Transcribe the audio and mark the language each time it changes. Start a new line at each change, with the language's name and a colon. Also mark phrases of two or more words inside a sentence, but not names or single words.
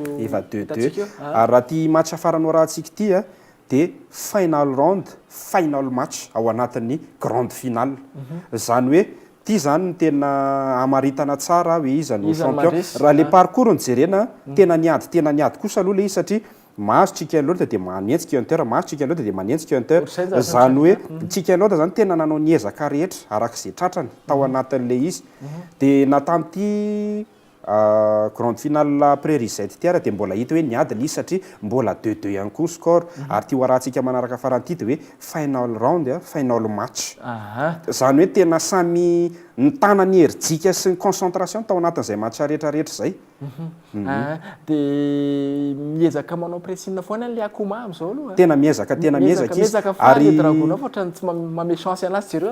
Malagasy: efa 2-2 ary raha ty match afaranao rahantsika ity dia
English: final round final match
Malagasy: ao anatin'ny
French: grande finale
Malagasy: zany hoe ty zany ny tena amaritana tsara hoe iza no champion raha le parcours nijerena tena niady kosa aloha le izy satria mahazo Chicken Lord dia manentsika Hunter mahazo Chicken Lord dia manentsika Hunter zany hoe Chicken Lord zany tena nanao niezaka rehetra arak'izay tratrany tao anatin'le izy dia natamity
French: grande finale
Malagasy: prairie zay tiara dia mbola hita hoe niady le izy satria mbola 2-2 ihany koa score ary ty hoarahantsika manaraka faran'ity dia hoe
English: final round final match
Malagasy: zany hoe tena samy nitana ny herijika sy ny concentration tao anatin'izay match rehetrarehetra zay dia miezaka manao pressine foana le akoma amin'izao aloha tena miezaka izy ary Dragunov ohatrany tsy mame chance anazy jereo